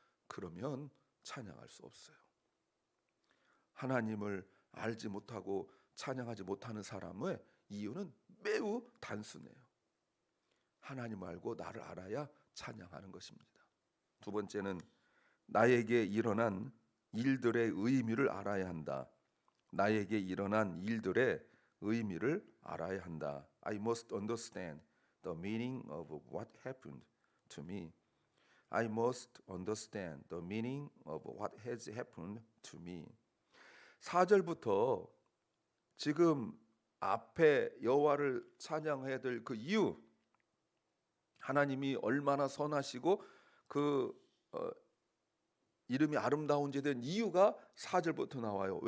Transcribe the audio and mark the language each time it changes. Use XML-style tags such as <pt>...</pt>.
<ko>그러면 찬양할 수 없어요. 하나님을 알지 못하고 찬양하지 못하는 사람의 이유는 매우 단순해요. 하나님을 알고 나를 알아야 찬양하는 것입니다. 두 번째는 나에게 일어난 일들의 의미를 알아야 한다. 나에게 일어난 일들의 의미를 알아야 한다.</ko> <en>I must understand the meaning of what happened to me. I must understand the meaning of what has happened to me.</en> <ko>4절부터 지금 앞에 여호와를 찬양해야 될 그 이유, 하나님이 얼마나 선하시고 그 이름이 아름다운지에 대한 이유가 4절부터 나와요.</ko>